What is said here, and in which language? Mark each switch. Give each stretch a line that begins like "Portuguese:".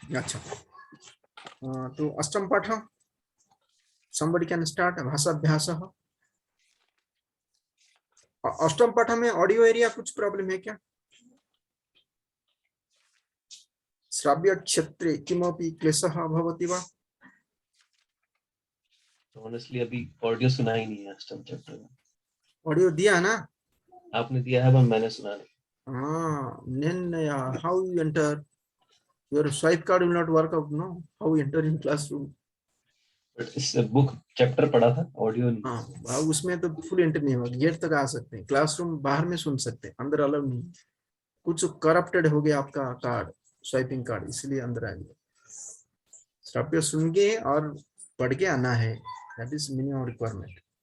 Hindi: अच्छा, तो अष्टम पाठ, somebody can start भाषाभ्यासः। अष्टम पाठ में ऑडियो एरिया कुछ प्रॉब्लम है क्या?
Sanskrit: श्राव्य क्षेत्रे किमपि क्लेशः भवति वा?
Hindi: ऑनेस्टली अभी ऑडियो सुना ही नहीं है अष्टम चैप्टर में। ऑडियो दिया ना आपने दिया है पर मैंने सुना नहीं।
English: then how you enter? Your swipe card will not work out, no? How you enter in classroom?
Hindi: But इस बुक चैप्टर पढ़ा था, ऑडियो नहीं। हाँ, उसमें तो फुल एंटर नहीं होगा, गेट तक आ सकते हैं, क्लासरूम बाहर में सुन सकते हैं, अंदर अलाउ नहीं। कुछ करप्टेड हो गया आपका कार्ड, स्वाइपिंग कार्ड, इसलिए अंदर आ गया। श्राव्य सुन के और पढ़ के आना है,
English: That is minimum requirement.